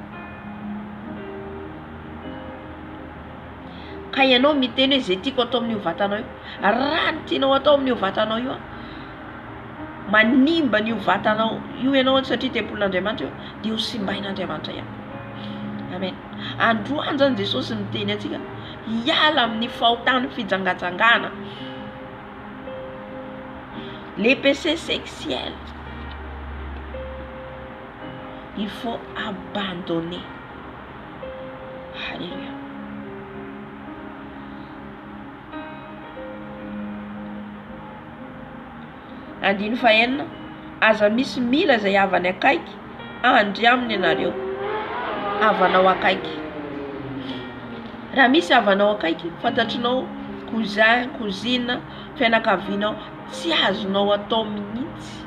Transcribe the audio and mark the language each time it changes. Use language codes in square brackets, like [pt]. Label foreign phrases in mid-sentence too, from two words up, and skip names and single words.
[mg] Ka ianao miteny hoe zay tiako atao amin'io vatanao io, raha ny tianao atao amin'io vatanao io, manimba n'io vatanao io ianao satria tempolin'Andriamanitra io, dia ho simbain'Andriamanitra ihany. Amen. Androany zany Jesosy miteny atsika hiala amin'ny fahotany fijangajangana, [fr] les péchés sexuels. Il faut abandonner. Alléluia. [mg] Andiny fahenina, aza misy mila zay havany akaiky, andry aminy ianareo. Havanao akaiky. Raha misy havanao akaiky, fantatrinao [fr] cousin, cousine, [mg] fianakavianao, tsy azonao atao mihitsy.